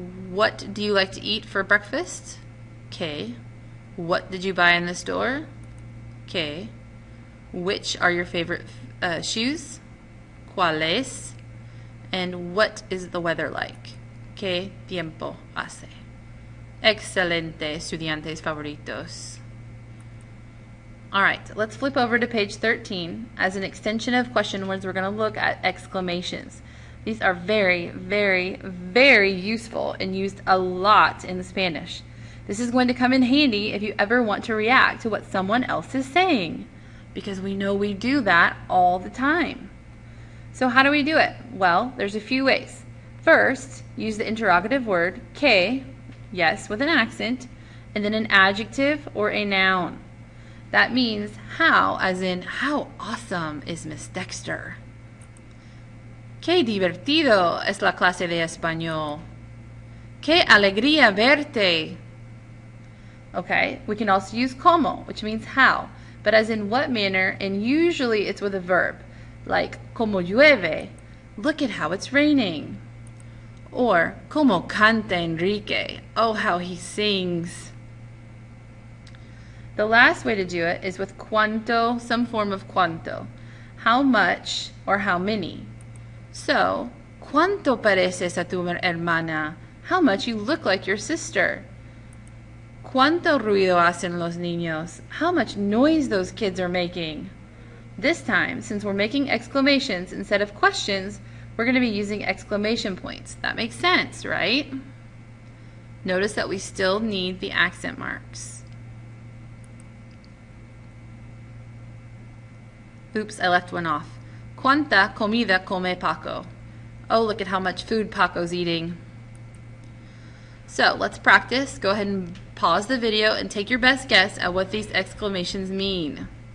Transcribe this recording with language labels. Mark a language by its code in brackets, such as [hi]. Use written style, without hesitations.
[en] What do you like to eat for breakfast? Que. What did you buy in the store? Que. Which are your favorite shoes? ¿Cuáles? And what is the weather like? [es] ¿Qué tiempo hace? Excelente, estudiantes favoritos. [en] All right, let's flip over to page 13. As an extension of question words, we're going to look at exclamations. These are very, very, very useful and used a lot in Spanish. This is going to come in handy if you ever want to react to what someone else is saying, because we know we do that all the time. So how do we do it? Well, there's a few ways. First, use the interrogative word que, yes, with an accent, and then an adjective or a noun. That means how, as in, how awesome is Miss Dexter? [es] Qué divertido es la clase de español. Qué alegría verte. [en] Okay, we can also use como, which means how, but as in what manner, and usually it's with a verb, like [es] como llueve, [en] look at how it's raining. Or [es] como canta Enrique, [en] oh how he sings. The last way to do it is with cuánto, some form of cuánto, how much or how many. [es] So, ¿cuánto pareces a tu hermana? [en] How much you look like your sister. [es] ¿Cuánto ruido hacen los niños? [en] How much noise those kids are making. This time, since we're making exclamations instead of questions, we're going to be using exclamation points. That makes sense, right? Notice that we still need the accent marks. Oops, I left one off. [es] ¿Cuánta comida come Paco? [en] Oh, look at how much food Paco's eating. So let's practice. Go ahead and pause the video and take your best guess at what these exclamations mean.